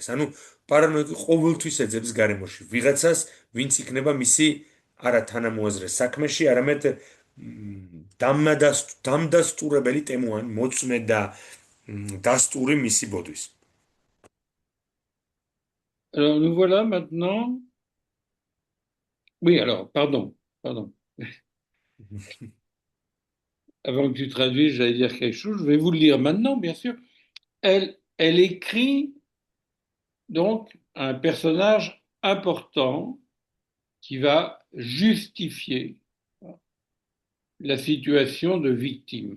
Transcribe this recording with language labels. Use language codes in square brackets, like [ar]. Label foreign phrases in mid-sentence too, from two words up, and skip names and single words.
[ka] ანუ პარანოიკი ყოველთვის ეძებს გარემოში ვიღაცას, ვინც იქნება მისი არა თანამოაზრე საქმეში, არამედ დამდასტურებელი ტემუან მოწმე და დასტური მისი ბოდვის. [fr] Alors, nous voilà maintenant. Oui, alors, pardon. Avant que tu traduises, j'allais dire quelque chose. Je vais vous le lire maintenant, bien sûr. Elle écrit donc un personnage important qui va justifier la situation de victime.